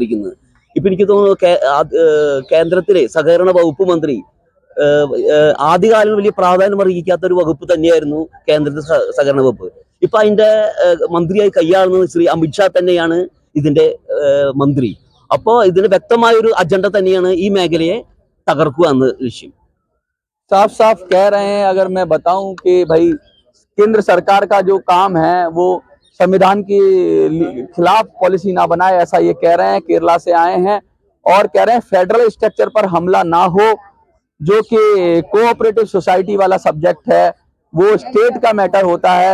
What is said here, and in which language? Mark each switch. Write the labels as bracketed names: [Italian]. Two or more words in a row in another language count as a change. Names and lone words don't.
[Malayalam] ഇപ്പം എനിക്ക് തോന്നുന്നു കേന്ദ്രത്തിലെ സഹകരണ വകുപ്പ് മന്ത്രി ആദ്യകാലം വലിയ പ്രാധാന്യം അർഹിക്കാത്ത ഒരു വകുപ്പ് തന്നെയായിരുന്നു കേന്ദ്രത്തിന്റെ സഹകരണ വകുപ്പ്. ഇപ്പൊ അതിന്റെ മന്ത്രിയായി കൈയാളുന്നത് ശ്രീ അമിത്ഷാ തന്നെയാണ് ഇതിന്റെ മന്ത്രി. അപ്പോൾ ഇതിന് വ്യക്തമായ ഒരു അജണ്ട തന്നെയാണ് ഈ മേഖലയെ തകർക്കുക എന്ന ലക്ഷ്യം. [Hindi] साफ साफ कह रहे हैं, अगर मैं बताऊं कि भाई केंद्र सरकार का जो काम है वो संविधान के खिलाफ पॉलिसी ना बनाए, ऐसा ये कह रहे हैं। केरला से आए हैं और कह रहे हैं [English] federal structure [Hindi] पर हमला ना हो, जो कि [English] cooperative society [Hindi] वाला सब्जेक्ट है वो स्टेट का मैटर होता है।